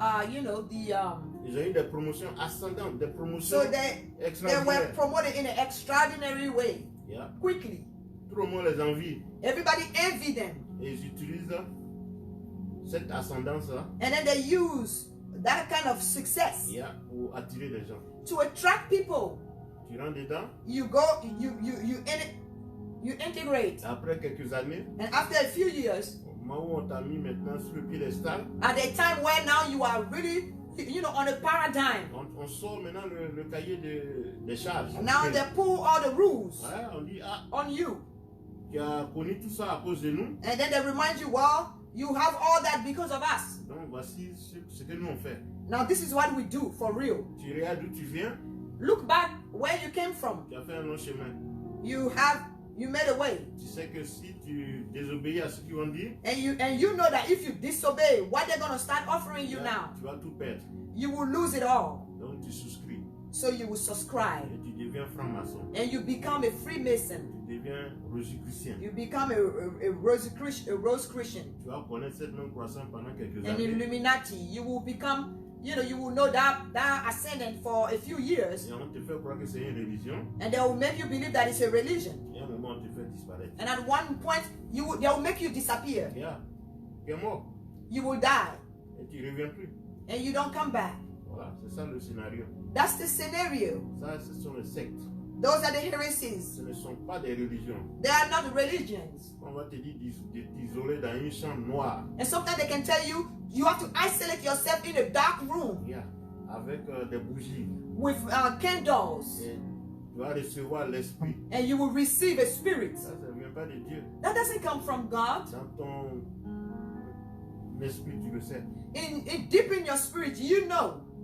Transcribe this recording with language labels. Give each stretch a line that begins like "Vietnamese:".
French: Ils ont eu des promotions ascendantes, des promotions
English: so they were
French: extraordinaires.
English: promoted in an extraordinary way, Yeah. quickly.
French: Tout le monde les envie.
English: Everybody envied them,
French: Et ils utilisent cette ascendance-là
English: and then they use that kind of success
French: pour attirer les gens.
English: to attract people.
French: Tu rentres dedans,
English: You go, you integrate,
French: après quelques années,
English: and after a few years,
French: au moment où on t'a mis maintenant sur le piédestal,
English: at a time where now you are really, on a paradigm.
French: on sort maintenant le cahier des charges.
English: Now they pull all the rules
French: Ouais, on dit,
English: on you,
French: tu as connu tout ça à cause de nous,
English: and then they remind you, well, you have all that because of us.
French: donc voici ce que nous on fait.
English: Now this is what we do for real.
French: Tu regardes d'où tu viens,
English: Look back where you came from.
French: tu as fait un long chemin.
English: You made a way,
French: Tu sais que si tu désobéis à ce qu'ils vont dire,
English: and you know that if you disobey, what they're gonna start offering you now,
French: tu vas tout perdre.
English: you will lose it all.
French: Donc tu souscris
English: So you will subscribe,
French: et tu deviens franc-maçon.
English: and you become a Freemason.
French: Tu deviens rosicrucien.
English: You become a Rose Christian,
French: Tu vas connaître cette même croissance pendant quelques
English: an
French: années. Illuminati.
English: You will become, you will know that ascendant for a few years,
French: Et on te fait croire que c'est une religion.
English: and they will make you believe that it's a religion.
French: Et à un moment, on te fait disparaître.
English: And at one point, they will make you disappear.
French: Tu es mort.
English: You will die,
French: Et tu ne reviens plus.
English: and you don't come back.
French: Voilà, c'est ça le scénario.
English: That's the scenario.
French: Ça, ce sont les sectes.
English: Those are the heresies.
French: Ce ne sont pas des religions.
English: They are not religions.
French: On va te dire de t'isoler dans une chambre noire.
English: And sometimes they can tell you, you have to isolate yourself in a dark room
French: Avec des bougies.
English: with candles,
French: Et tu vas recevoir l'esprit.
English: and you will receive a spirit.
French: Ça ne vient pas de Dieu.
English: That doesn't come from God.
French: Dans ton esprit, tu le sais.
English: Deep in your spirit, you know.